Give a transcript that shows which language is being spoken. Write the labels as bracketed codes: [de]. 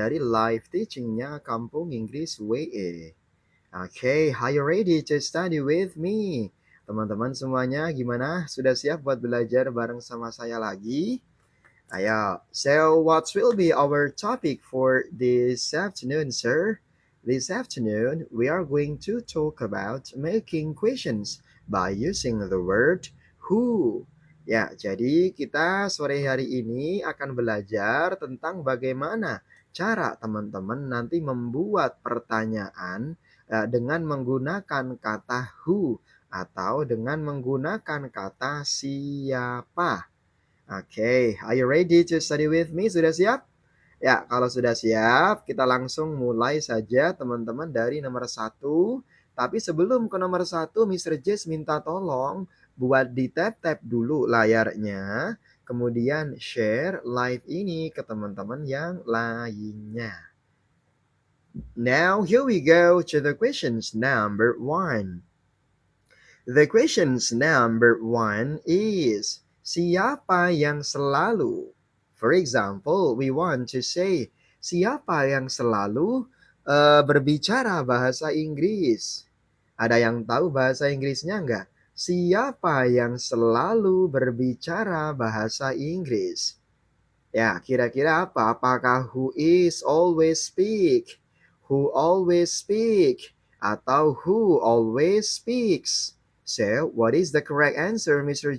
[id] dari live teachingnya Kampung Inggris WE. [en] Okay, are you ready to study with me? [id] Teman-teman semuanya gimana? Sudah siap buat belajar bareng sama saya lagi? Ayo, [en] so what will be our topic for this afternoon, sir? This afternoon, we are going to talk about making questions by using the word who. [id] Ya, jadi kita sore hari ini akan belajar tentang bagaimana cara teman-teman nanti membuat pertanyaan dengan menggunakan kata who atau dengan menggunakan kata siapa. [en] Oke, are you ready to study with me? [id] Sudah siap? Ya, kalau sudah siap, kita langsung mulai saja teman-teman dari nomor satu. Tapi sebelum ke nomor satu, Mr. Jess minta tolong buat di-tap-tap dulu layarnya. Kemudian share live ini ke teman-teman yang lainnya. [en] Now, here we go to the questions number one. The questions number one is, [id] siapa yang selalu? [en] For example, we want to say, [id] siapa yang selalu berbicara bahasa Inggris? Ada yang tahu bahasa Inggrisnya enggak? Siapa yang selalu berbicara bahasa Inggris? Ya, kira-kira apa? Apakah [en] who is always speak? Who always speak? [id] Atau [en] who always speaks? So, what is the correct answer, Mr.